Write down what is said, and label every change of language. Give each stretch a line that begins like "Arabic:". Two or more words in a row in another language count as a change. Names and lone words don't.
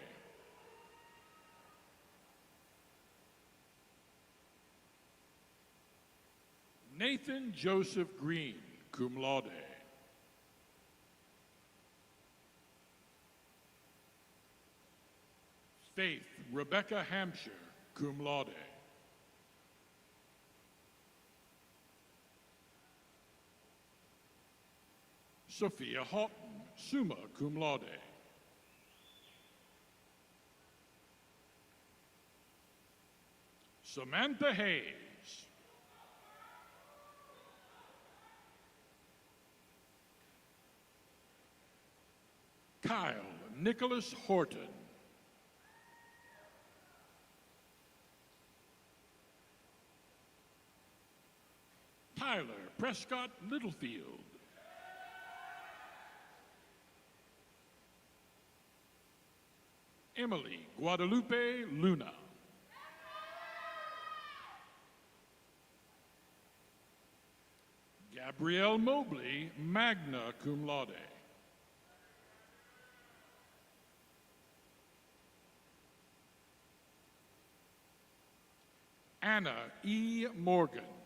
English: Nathan Joseph Green,
Latin: cum laude.
English: Faith Rebecca Hampshire,
Latin: cum laude.
English: Sophia Houghton,
Latin: summa cum laude.
English: Samantha Hayes. Kyle Nicholas Horton. Tyler Prescott Littlefield. Emily Guadalupe Luna. Gabrielle Mobley,
Latin: magna cum laude.
English: Anna E. Morgan.